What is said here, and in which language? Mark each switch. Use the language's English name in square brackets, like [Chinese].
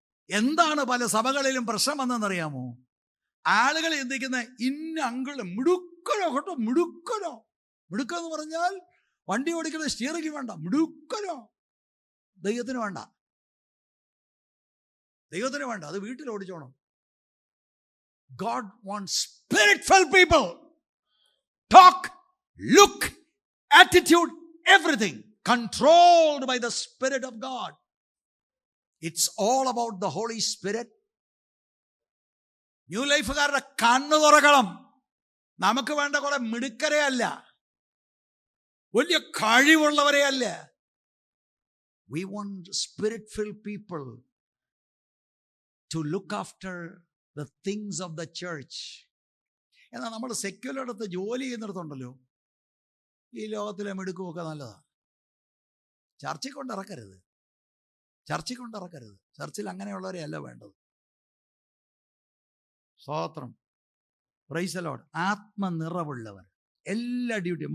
[Malayalam] എന്താണ് പല സഭകളിലും പ്രശ്നം വന്നെന്നറിയാമോ? ആളുകൾ ചിന്തിക്കുന്ന ഇന്ന അങ്കിള് മിടുക്കനോ കേട്ടോ, മിടുക്കനോ. മിടുക്കെന്ന് പറഞ്ഞാൽ വണ്ടി ഓടിക്കുന്നത് സ്റ്റിയറിംഗ് വേണ്ട, മിടുക്കനോ. ദൈവത്തിന് വേണ്ട, ദൈവത്തിന് വേണ്ട, അത് വീട്ടിൽ ഓടിച്ചോണം. [English] God wants spirit-filled people. Talk, look, attitude, everything controlled by the Spirit of God. It's all about the Holy Spirit. [Malayalam] New ലൈഫുകാരുടെ കണ്ണു തുറക്കണം. നമുക്ക് വേണ്ട കുറെ മിടുക്കരെ അല്ല, വലിയ കഴിവുള്ളവരെ അല്ല. [English] We want spirit-filled people to look after the things of the church. [Malayalam] എന്നാൽ നമ്മൾ സെക്യുലർ അടുത്ത് ജോലി ചെയ്യുന്നിടത്തുണ്ടല്ലോ, ഈ ലോകത്തിലെ മിടുക്കുമൊക്കെ നല്ലതാണ്. ചർച്ചിൽ കൊണ്ടിറക്കരുത്, ചർച്ചിൽ കൊണ്ടിറക്കരുത്. ചർച്ചിൽ അങ്ങനെയുള്ളവരെ അല്ല വേണ്ടത്. സ്തോത്രം. [English] Praise the Lord. [Malayalam] ആത്മനിറവുള്ളവർ. എല്ലാ ഡ്യൂട്ടിയും.